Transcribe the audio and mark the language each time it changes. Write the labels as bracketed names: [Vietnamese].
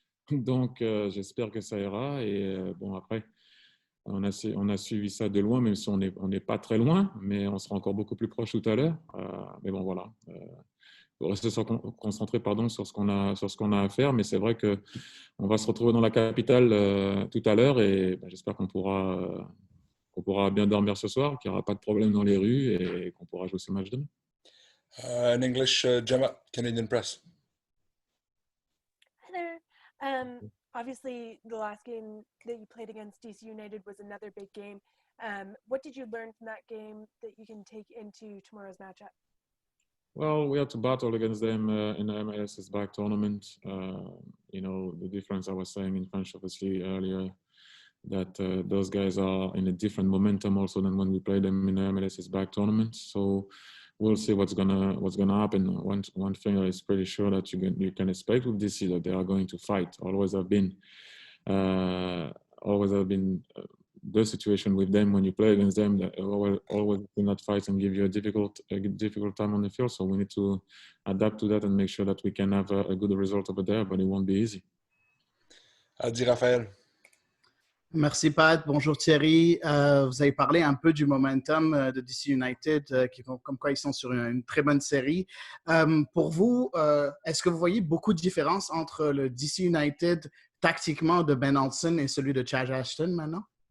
[French] Donc, j'espère que ça ira. Et bon, après, on a suivi ça de loin, même si on n'est pas très loin, mais on sera encore beaucoup plus proche tout à l'heure. Mais bon, voilà. rester concentré sur ce qu'on a à faire. Mais c'est vrai qu'on va se retrouver dans la capitale tout à l'heure et j'espère qu'on pourra bien dormir ce soir, qu'il n'y aura pas de problème dans les rues et qu'on pourra jouer ce match demain. [English] In English, Gemma, Canadian Press. Hi there. Obviously, the last game that you played against DC United was another big game. What did you learn from that game that you can take into tomorrow's matchup? Well, we had to battle against them in the MLS back tournament. The difference I was saying in French, obviously, earlier, that those guys are in a different momentum also than when we played them in the MLS back tournament. So we'll see what's gonna happen. One thing is pretty sure that you can expect with DC that they are going to fight. Always have been the situation with them when you play against them. That always do not fight and give you a difficult time on the field. So we need to adapt to that and make sure that we can have a good result over there. But it won't be easy. Adi Raphaël. [French] Merci Pat, bonjour Thierry. Vous avez parlé un peu du momentum de DC United, comme quoi ils sont sur une très bonne série. Pour vous, est-ce que vous voyez beaucoup de différences entre le DC United tactiquement de Ben Olsen et celui de Chad Ashton maintenant?